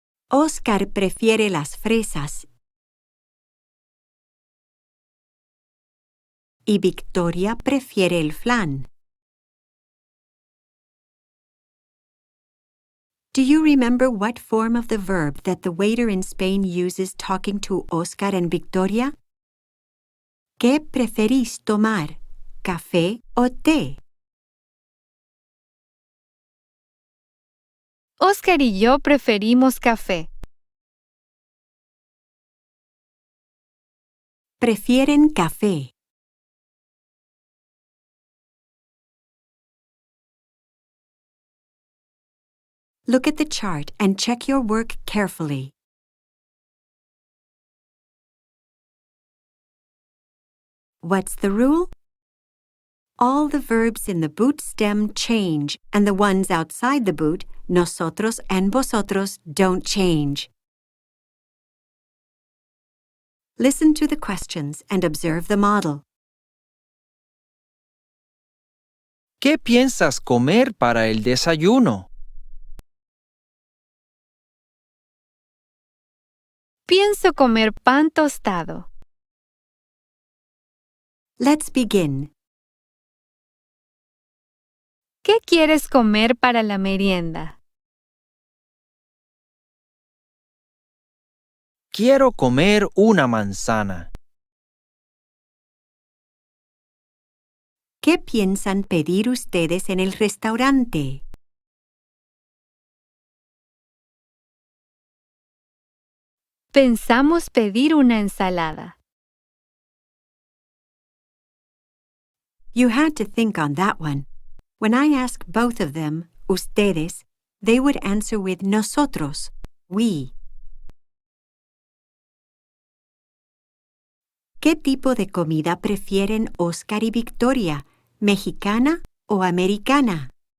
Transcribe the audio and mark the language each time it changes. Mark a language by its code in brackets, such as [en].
[es] Oscar prefiere las fresas y Victoria prefiere el flan. [en] Do you remember what form of the verb that the waiter in Spain uses talking to Oscar and Victoria? [es] ¿Qué preferís tomar, café o té? Oscar y yo preferimos café. prefieren café. [en] Look at the chart and check your work carefully. What's the rule? All the verbs in the boot stem change, and the ones outside the boot, nosotros and vosotros, don't change. Listen to the questions and observe the model. [es] ¿Qué piensas comer para el desayuno? Pienso comer pan tostado. [en] Let's begin. [es] ¿Qué quieres comer para la merienda? Quiero comer una manzana. ¿Qué piensan pedir ustedes en el restaurante? Pensamos pedir una ensalada. [en] You had to think on that one. When I ask both of them, ustedes, they would answer with nosotros, we. [es] ¿Qué tipo de comida prefieren Oscar y Victoria, mexicana o americana?